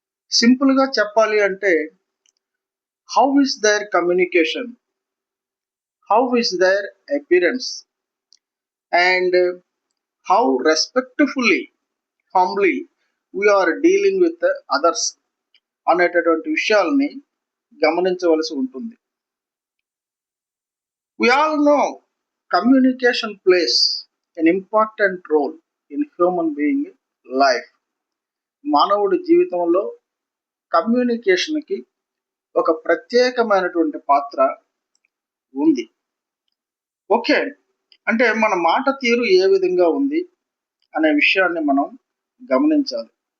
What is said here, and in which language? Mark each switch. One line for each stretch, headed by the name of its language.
Telugu: సింపుల్గా చెప్పాలి అంటే,
English: how is there communication, how is there appearance, and how respectfully, humbly we are dealing with others
Telugu: అనేటటువంటి విషయాలని గమనించవలసి ఉంటుంది.
English: We all know communication plays an important role in human being life.
Telugu: మానవుడి జీవితంలో కమ్యూనికేషన్కి ఒక ప్రత్యేకమైనటువంటి పాత్ర ఉంది. ఓకే, అంటే మన మాట తీరు ఏ విధంగా ఉంది అనే విషయాన్ని మనం గమనించాలి.